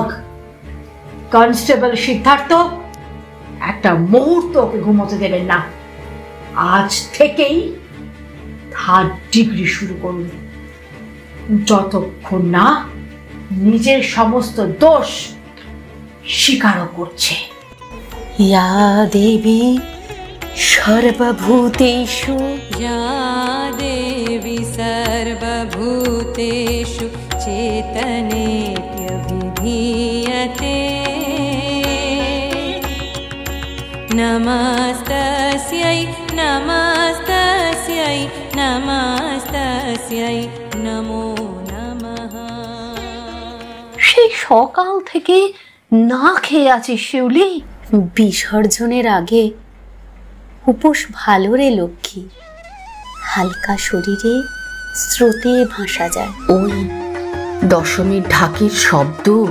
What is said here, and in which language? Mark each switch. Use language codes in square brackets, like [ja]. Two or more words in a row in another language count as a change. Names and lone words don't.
[bn] কনস্টেবল সিদ্ধার্থ একটা মুহূর্ত ওকে ঘুমোতে দেবেন না। আজ থেকেই 3rd ডিগ্রি শুরু করুন, যতক্ষণ না নিজের সমস্ত দোষ স্বীকারও করছে। [sa] ইয়া দেবী সর্বভূতেষু, या देवी सर्वभूतेषु चेतनेत्यभिधीयते, नमस्तस्यै नमः नमस्तस्यै नमो नमः। [bn] সেই সকাল থেকে না খেয়ে আছিস শিউলি? বিসর্জনের আগে উপোস ভালো রে লক্ষ্মী, হালকা শরীরে স্রোতে ভাসা যায়। ওই দশমীর ঢাকির শব্দ,